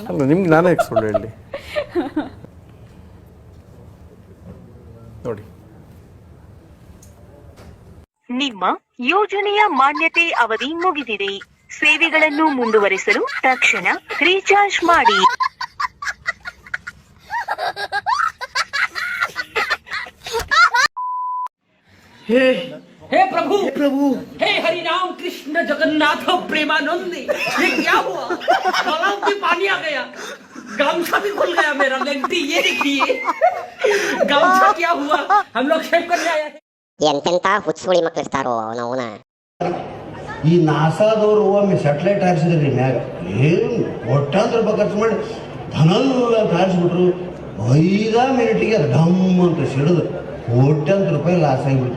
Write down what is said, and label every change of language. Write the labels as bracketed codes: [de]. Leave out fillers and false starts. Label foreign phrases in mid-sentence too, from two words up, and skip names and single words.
[kn] ನಿಮ್ಗೆ ನಾನೇ ಸುಳ್ಳು ಹೇಳಿ ನೋಡಿ. ನಿಮ್ಮ ಯೋಜನೆಯ ಮಾನ್ಯತೆ ಅವಧಿ ಮುಗಿದಿದೆ. ಸೇವೆಗಳನ್ನು ಮುಂದುವರಿಸಲು ತಕ್ಷಣ ರೀಚಾರ್ಜ್ ಮಾಡಿ. [hi] हे प्रभु हे हरि राम कृष्ण जगन्नाथ प्रेमानंद, ये क्या हुआ? तालाब में पानी आ गया, गामछा भी खुल गया मेरा। लेंटी ये देखिए, गामछा क्या हुआ? हम लोग शेव करने आए हैं. [kn] ಎಂತೆಂತ ಹುಚ್ಚುಳಿ ಮಕ್ಳು ಇರ್ತಾರೋ ಅವನ. ಈ ನಾಸಾದವರು ಒಮ್ಮೆ ಸ್ಯಾಟಲೈಟ್ ಹಾರಿಸಿದ್ರಿ ಮ್ಯಾಗ, ಏನು ಒಟ್ಟಾಂತರ ರೂಪಾಯಿ ಖರ್ಚು ಮಾಡಿ ಧನಲ್ಲ ಅಂತ ಹಾರಿಸ್ಬಿಟ್ರು. 5 ಮಿನಿಟಿಗೆ ಅದು ಡಮ್ ಅಂತ ಸಿಡಿದು ಕೋಟ್ಯಾಂತರ ರೂಪಾಯಿ ಲಾಸ್ ಆಗಿಬಿಡ್ತು.